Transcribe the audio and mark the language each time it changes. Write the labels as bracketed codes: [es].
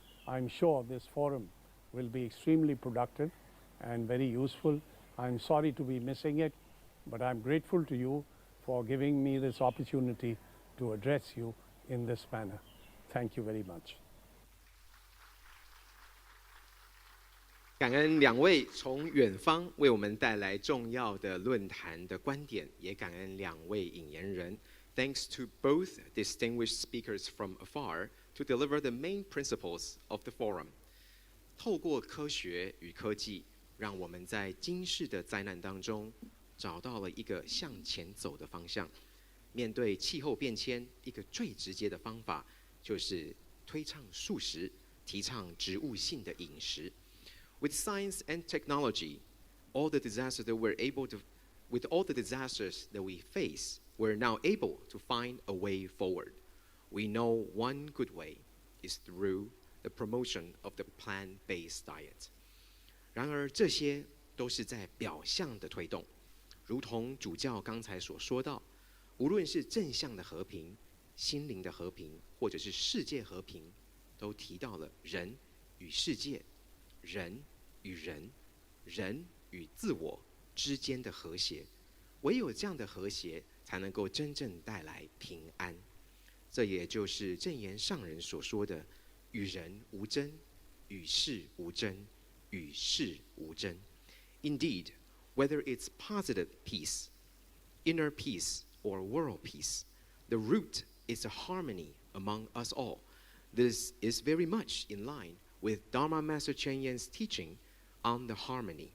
[en] I'm sure this forum will be extremely productive and very useful. I'm sorry to be missing it, but I'm grateful to you for giving me this opportunity to address you in this manner. Thank you very much. [zh] 感恩两位从远方为我们带来重要的论坛的观点，也感恩两位引言人。 [en] Thanks to both distinguished speakers from afar to deliver the main principles of the forum. [zh] 透过科学与科技，让我们在今世的灾难当中找到了一个向前走的方向。面对气候变迁，一个最直接的方法就是推倡素食，提倡植物性的饮食。 [en] With science and technology, with all the disasters that we face, we're now able to find a way forward. We know one good way is through the promotion of the plant-based diet. [zh] 然而，这些都是在表象的推动，如同主教刚才所说到，无论是正向的和平、心灵的和平，或者是世界和平，都提到了人与世界、人与人、人与自我之间的和谐。唯有这样的和谐，才能够真正带来平安。这也就是正言上人所说的：与人无争，与事无争，与世无争。 [en] Indeed, whether it's positive peace, inner peace, or world peace, the root is a harmony among us all. This is very much in line with Dharma Master Chen Yan's teaching on the harmony